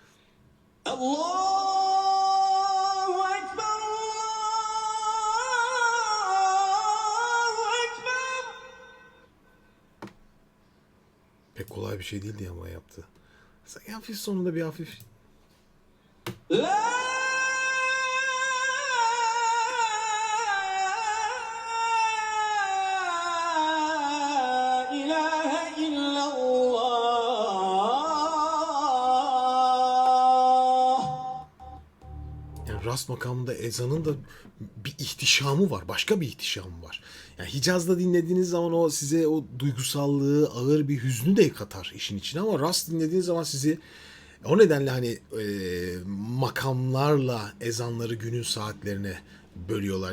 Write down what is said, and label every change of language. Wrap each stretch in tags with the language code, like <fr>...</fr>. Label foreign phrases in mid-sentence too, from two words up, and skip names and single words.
<ar>الله أكبر الله أكبر.</ar> <tr>Pek kolay bir şey değildi ama yaptı. Sanki hafif sonunda bir hafif</tr> <ar>لا إله إلا الله.</ar> <tr>yani rast makamında ezanın da bir ihtişamı var. Başka bir ihtişamı var. Yani Hicaz'da dinlediğiniz zaman o size o duygusallığı, ağır bir hüznü de katar işin içine ama rast dinlediğiniz zaman sizi o nedenle hani makamlarla ezanları günün saatlerine bölüyorlar.</tr>